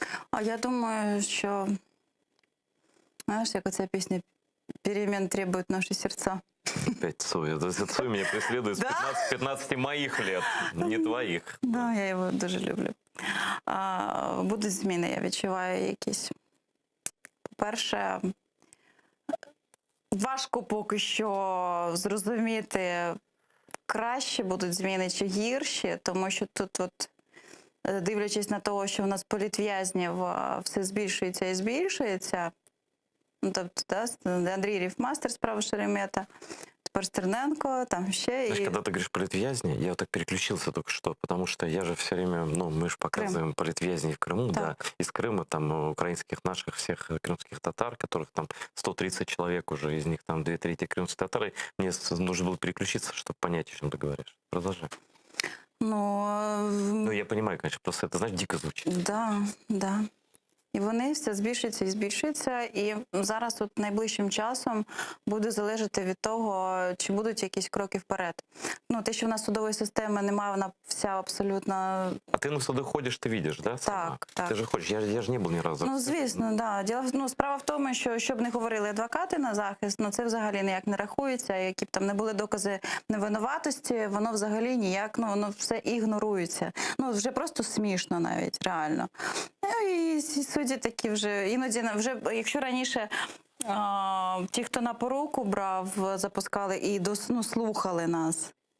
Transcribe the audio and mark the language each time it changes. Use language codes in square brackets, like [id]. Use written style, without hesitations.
[uk] А я думаю, що, знаєш, як оця пісня [ru] «Перемен требуют наши сердца». Опять Цой. Это Цой меня преследует с 15 моих лет, не твоих. [uk] Да, я його дуже люблю. Будуть зміни, я відчуваю якісь. По-перше, важко поки що зрозуміти, краще будуть зміни чи гірші, тому що тут, дивлячись на те, що в нас політв'язнів все збільшується і збільшується, тобто, Андрій Ріфмастер, справа Шеремета, тепер Стерненко, там ще. [ru] Знаешь, когда ты говоришь политвязни, я вот так переключился только что, потому что я же все время, мы же показываем политвязней в Крыму, да, из Крыма, там, украинских наших всех крымских татар, которых там 130 человек уже, из них там 2/3 крымские татары. Мне нужно было переключиться, чтобы понять, о чем ты говоришь. Продолжай. Ну, я понимаю, конечно, просто это, знаешь, дико звучит. Да. [uk] І вони все збільшуються і збільшуються. І зараз найближчим часом буде залежати від того, чи будуть якісь кроки вперед. Те, що в нас судової системи немає, вона вся абсолютно... [ru] А ты на суды ходишь, ты видишь, да? [uk] Так. [ru] Ты же ходишь, я же не был ни разу. [uk] Звісно, да. Справа в тому, що щоб не говорили адвокати на захист, це взагалі ніяк не рахується. Які б там не були докази невинуватості, воно взагалі ніяк, воно все ігнорується. Вже просто смішно навіть, реально. І судді такі вже, іноді, якщо раніше ті, хто на поруку брав, запускали і слухали нас.